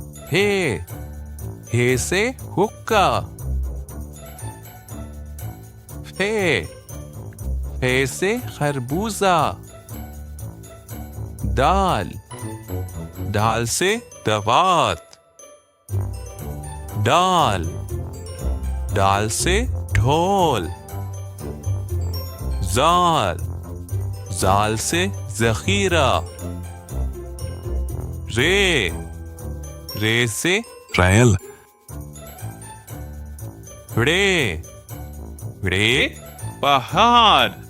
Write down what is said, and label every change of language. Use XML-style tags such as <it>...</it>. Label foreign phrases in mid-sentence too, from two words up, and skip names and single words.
<ur>حے سے حقہ۔ حے سے خربوزہ. دال سے دعوت. دال سے ڈھول. زال سے ذخیرہ۔ رے سے ریل۔ رے پہاڑ۔</ur>